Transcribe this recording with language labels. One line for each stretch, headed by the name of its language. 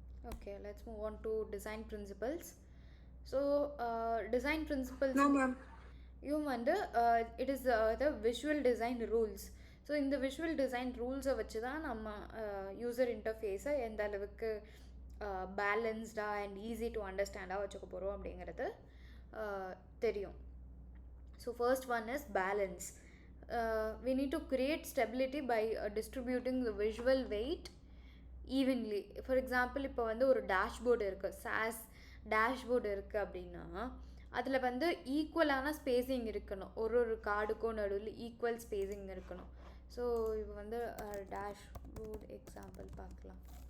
English: Okay, let's move on to design principles. So, design principles. No, ma'am. வந்து it is the visual design rules.
Tamil: So இந்த visual design ரூல்ஸை வச்சு தான் நம்ம user இன்டர்ஃபேஸை எந்த அளவுக்கு பேலன்ஸ்டாக அண்ட்
English: easy to அண்டர்ஸ்டாண்டாக
Tamil: வச்சுக்க போகிறோம் அப்படிங்கிறது தெரியும்.
English: So first one is balance. We need to create stability by distributing the visual weight evenly. For example,
Tamil: இப்போ வந்து ஒரு டேஷ்போர்டு இருக்குது, SAS டேஷ்போர்டு இருக்குது அப்படின்னா அதில் வந்து ஈக்குவலான ஸ்பேஸிங் இருக்கணும், ஒரு கார்டுக்கும் நடுவில் ஈக்குவல் ஸ்பேஸிங் இருக்கணும். ஸோ இப்போ வந்து டேஷ்போர்டு எக்ஸாம்பிள் பார்க்கலாம்.